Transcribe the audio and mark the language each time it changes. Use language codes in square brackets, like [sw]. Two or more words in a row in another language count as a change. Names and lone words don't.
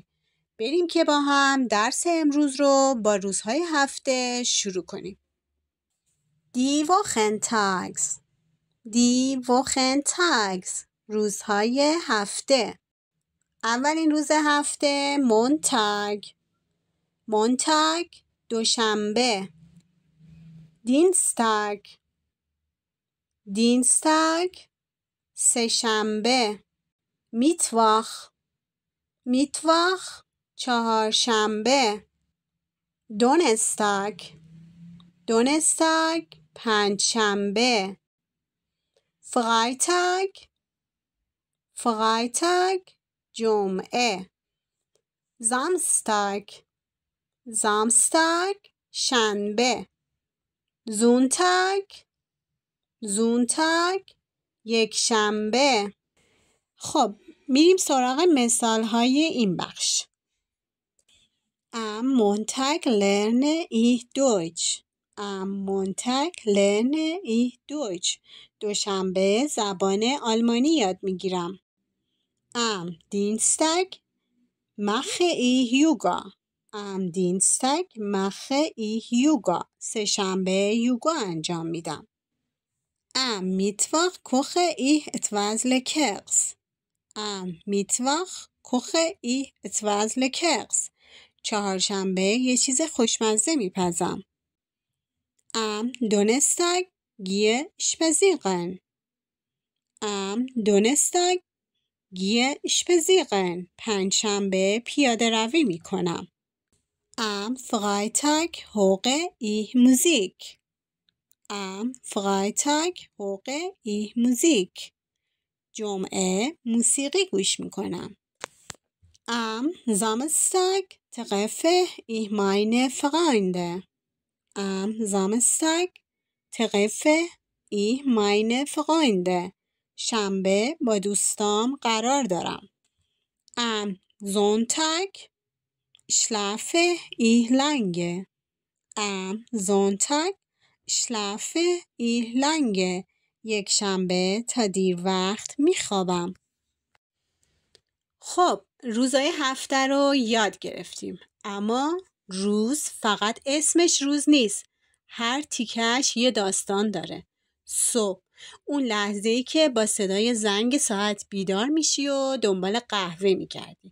[fa] بریم که با هم درس امروز رو با روزهای هفته شروع کنیم. [de] Die Wochentags. Die Wochentags. [fa] روزهای هفته. اولین روز هفته Montag. Montag دوشنبه. [de] Dienstag. Dienstag سه‌شنبه. Mittwoch. Mittwoch چهارشنبه. Donnerstag. Donnerstag پنجشنبه. Freitag. Freitag جمعه. Samstag. Samstag شنبه. Sonntag. Sonntag یکشنبه. [fa] خب میریم سراغ مثال های این بخش. [de] Am Montag lerne ich Deutsch. Am Montag lerne ich Deutsch. [fa] دوشنبه زبان آلمانی یاد میگیرم. [de] Am Dienstag mache ich Yoga. Am Dienstag mache ich Yoga. [fa] سه‌شنبه یوگا انجام میدم. [de] Am Mittwoch koche ich etwas Leckeres. Am Mittwoch koche ich etwas Leckeres. [fa] چهارشنبه یه چیز خوشمزه میپزم. [de] Am Donnerstag gehe spazieren. Am Donnerstag gehe spazieren. [fa] پنجشنبه پیاده روی میکنم. [de] Am Freitag höre ich Musik. Am Freitag höre ich Musik. [fa] جمعه موسیقی گوش میکنم. [de] Am Samstag treffe ich meine Freunde. Am Samstag treffe ich meine Freunde. [fa] شنبه با دوستام قرار دارم. [de] Am Sonntag schlafe ich lange. Am Sonntag schlafe ich lange. [fa] یک شنبه تا دیر وقت میخوابم. خب روزهای هفته رو یاد گرفتیم، اما روز فقط اسمش روز نیست، هر تیکش یه داستان داره. صبح اون لحظه‌ای که با صدای زنگ ساعت بیدار میشی و دنبال قهوه میگردی.